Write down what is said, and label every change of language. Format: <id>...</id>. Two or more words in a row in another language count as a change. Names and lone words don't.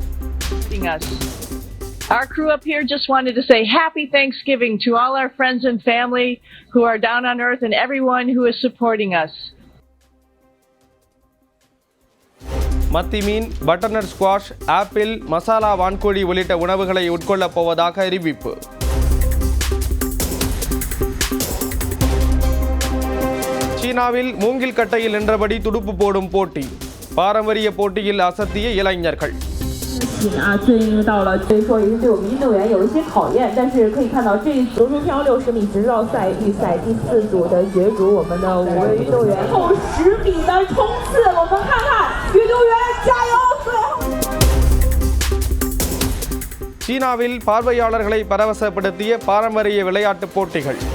<en>Our crew up here just wanted to say happy Thanksgiving to all our friends and family who are down on earth and everyone who is supporting us.</en> <ta>மத்தி மீன்,</ta> <en>butternut squash,</en> <ta>ஆப்பிள், மசாலா வான்கோழி உள்ளிட்ட உணவுகளை உட்கொள்ளப் போவதாக அறிவிப்பு. சீனாவில் மூங்கில் கட்டையில் நின்றபடி துடுப்பு போடும் போட்டி. பாரம்பரிய போட்டியில் அசத்திய இளைஞர்கள்.</ta> <zh>最近到了，所以说也是对我们运动员有一些考验，但是可以看到这柔术飘60米直绕赛预赛第4组的角逐，我们的5位运动员后10米的冲刺，我们看看运动员加油！最后。</zh> <ta>சீனாவில் பார்வையாளர்களை பரவசப்படுத்திய பாரம்பரிய விளையாட்டுப் போட்டிகள்.</ta>